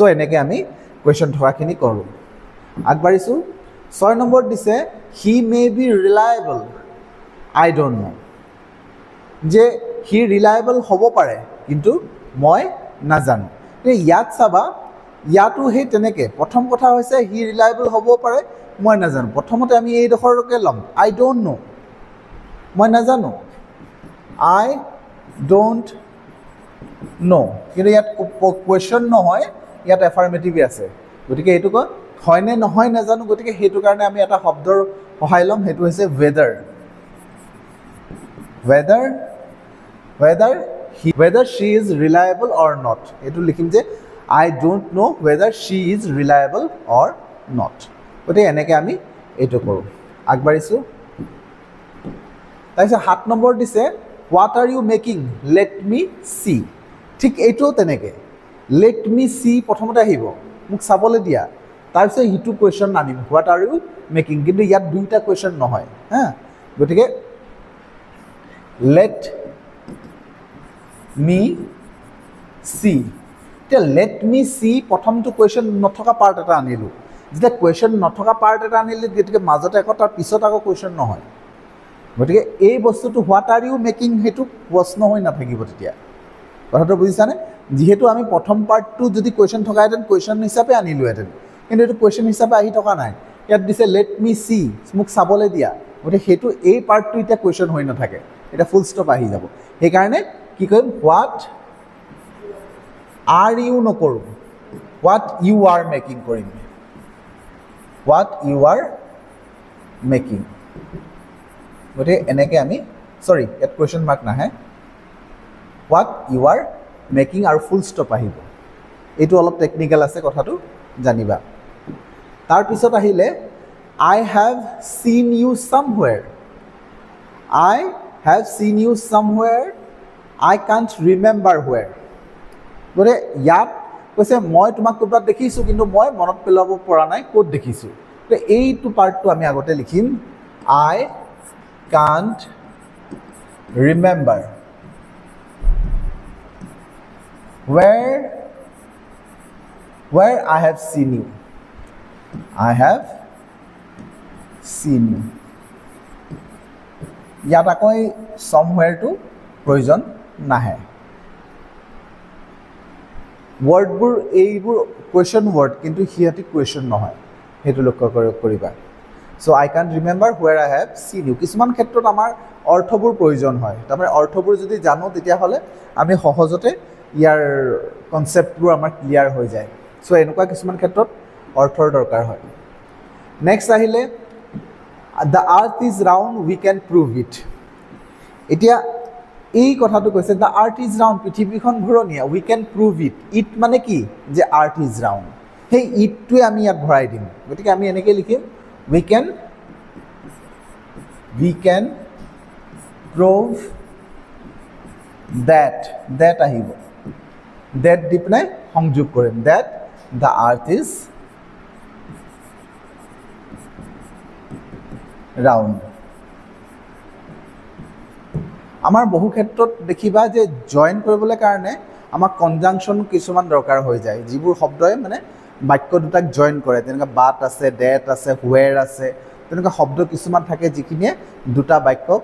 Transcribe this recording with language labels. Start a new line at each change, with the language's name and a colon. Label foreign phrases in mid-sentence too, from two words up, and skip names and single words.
Assamese: এনেকে আমি কোৱেশ্চন থকাখিনি কৰোঁ আগবাঢ়িছোঁ 6 নম্বৰ দিছে
English: he may be reliable I don't know
Assamese: যে হি ৰিলায়েবল হ'ব পাৰে কিন্তু মই নাজানো ইয়াত চাবা ইয়াতো হে তেনেকে প্ৰথম কথা হৈছে
English: he reliable
Assamese: হ'ব পাৰে মই নাজানো প্ৰথমতে আমি এই ডখৰকে লম
English: I don't know
Assamese: মই নাজানো
English: I don't know
Assamese: কিন্তু ইয়াত কোৱেশ্চন নহয় ইয়াত এফাৰ্মেটিভ আছে গতিকে এইটো কয় হয় নে নহয় নাজানো গতিকে হেতু কাৰণে আমি এটা শব্দৰ সহায় লম হেতু হৈছে
English: whether she is reliable or not
Assamese: এইটো লিখিম যে
English: I don't know whether she is reliable or not
Assamese: তে এনেকে আমি এইটো কৰোঁ আগবাঢ়িছোঁ তাৰপিছত 7 নম্বৰ দিছে
English: what are you making let me see
Assamese: ঠিক এইটো তেনেকে
English: let me see
Assamese: প্ৰথমতে আহিব মোক চাবলৈ দিয়া তাৰ পিছে হেতু question আনিম
English: what are you making
Assamese: কিন্তু ইয়াত দুটা question নহয় হয় গতিকে
English: let me see
Assamese: তে
English: let me see
Assamese: প্ৰথমটো কোৱেশ্চন নথকা পাৰ্ট এটা আনিলো যেটা কোৱেশ্চন নথকা পাৰ্ট এটা আনিলে গতিকে মাজতে আকৌ তাৰ পিছত আকৌ কোৱেশ্চন নহয় গতিকে এই বস্তুটো
English: what are you making
Assamese: হেতু প্ৰশ্ন হৈ নাথাকিব তেতিয়া কথাটো বুজিছানে যেহেতু আমি প্ৰথম পাৰ্টটো যদি কোৱেশ্চন থকাহেঁতেন কোৱেশ্চন হিচাপে আনিলোহেঁতেন কিন্তু এইটো কোৱেশ্চন হিচাপে আহি থকা নাই ইয়াত দিছে
English: let me see
Assamese: মোক চাবলৈ দিয়া গতিকে হেতু এই পাৰ্টটো এতিয়া কোৱেশ্চন হৈ নাথাকে এটা
English: full stop
Assamese: আহি যাব সেই কাৰণে কি কইম what
English: are you নকৰো what you are making কৰিম what you are making
Assamese: গতে এনেকে আমি সৰি এট কোৱেশ্চন মাৰ্ক নাহে
English: what you are making
Assamese: আৰু
English: full stop
Assamese: আহিব এটো অলপ টেকনিক্যাল আছে কথাটো জানিবা তাৰ পিছত আহিলে
English: I have seen you somewhere I have seen you somewhere I can't remember where
Assamese: গরে ইয়াত কৈছে মই তোমাক ক'ৰবাত দেখিছো কিন্তু মই মনত পেলাব পৰা নাই ক'ত দেখিছো তো এইটো পাৰ্টটো আমি আগতে লিখিম
English: I can't remember where I have seen you I have seen you
Assamese: ইয়াত আকৌ somewhere to প্ৰয়োজন নাহে ওয়ার্ডবোৰ এইবোৰ কোৱেশ্চন ওয়ার্ড কিন্তু হিয়াতি কোৱেশ্চন নহয় হেতু লক্ষ্য কৰিবা
English: so I can't remember where I have seen you
Assamese: কিছুমান ক্ষেত্ৰত আমাৰ অৰ্থবোৰ প্ৰয়োজন হয় তাৰমানে অৰ্থবোৰ যদি জানো তেতিয়া হলে আমি সহজতে ইয়াৰ কনসেপ্টবোৰ আমাৰ ক্লিয়াৰ হৈ যায় সো এনেকুৱা কিছুমান ক্ষেত্ৰত অৰ্থৰ দৰকাৰ হয় নেক্সট আহিলে
English: the earth is round we can prove it
Assamese: এতিয়া এই কথাটো কৈছে
English: the earth is round
Assamese: পৃথিৱীখন ঘূৰণীয়া
English: we can prove it
Assamese: ইট মানে কি যে
English: earth is round
Assamese: সেই ইটটোৱে আমি ইয়াত ভৰাই দিম গতিকে আমি এনেকৈ লিখিম উই
English: can prove
Assamese: that আহিব that দি পিনে সংযোগ কৰিম
English: that the earth is round
Assamese: আমাৰ বহু ক্ষেত্ৰত দেখিবা যে জয়েন কৰিবলৈ কাৰণে আমাক কনজাংচন কিছুমান দৰকাৰ হৈ যায় যিবোৰ শব্দই মানে বাক্য দুটাক জয়েন কৰে তেনেকুৱা বাট আছে ডেট আছে হুৱেৰ আছে তেনেকুৱা শব্দ কিছুমান থাকে যিখিনিয়ে দুটা বাক্যক